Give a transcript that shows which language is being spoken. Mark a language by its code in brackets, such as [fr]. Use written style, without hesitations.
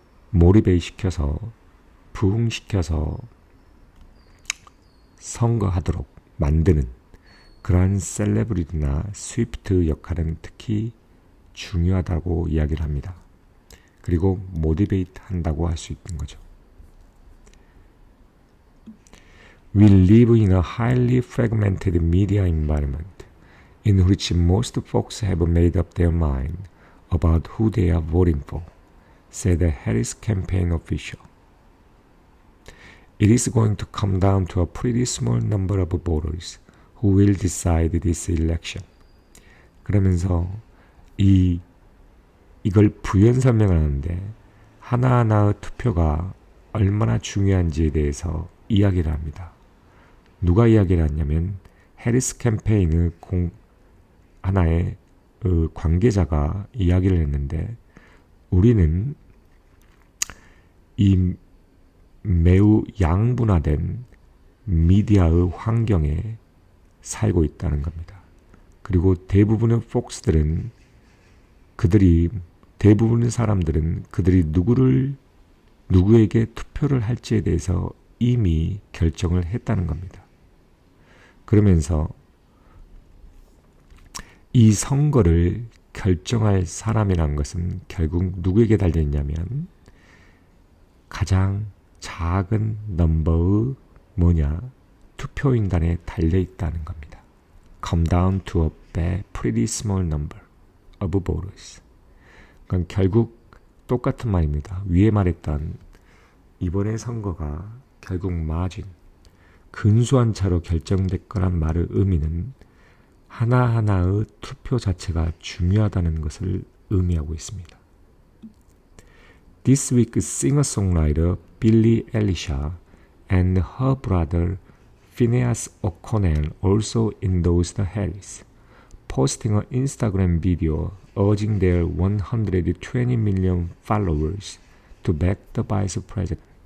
[ko] 모티베이트 시켜서, 부흥시켜서 선거하도록 만드는 그러한 셀레브리티나 스위프트 역할은 특히 중요하다고 이야기를 합니다. 그리고 모티베이트 한다고 할 수 있는 거죠. [en] We live in a highly fragmented media environment in which most folks have made up their mind about who they are voting for, said the Harris campaign official. It is going to come down to a pretty small number of voters who will decide this election. [ko] 그러면서 이걸 부연 설명하는데 하나하나의 투표가 얼마나 중요한지에 대해서 이야기를 합니다. 누가 이야기를 했냐면 해리스 캠페인의 하나의 관계자가 이야기를 했는데 우리는 이 매우 양분화된 미디어의 환경에 살고 있다는 겁니다. 그리고 대부분의 폭스들은 대부분의 사람들은 그들이 누구에게 투표를 할지에 대해서 이미 결정을 했다는 겁니다. 그러면서 이 선거를 결정할 사람이란 것은 결국 누구에게 달려있냐면 가장 작은 넘버의 투표인단에 달려있다는 겁니다. [en] Come down to a pretty small number of voters. [ko] 그러니까 결국 똑같은 말입니다. 위에 말했던 이번의 선거가 결국 마진, 근소한 차로 결정될 거란 말의 의미는 하나하나의 투표 자체가 중요하다는 것을 의미하고 있습니다. [en] This week, singer-songwriter Billie Eilish and her brother Phineas O'Connell also endorsed Harris, posting an Instagram video urging their 120 million followers to back the vice president.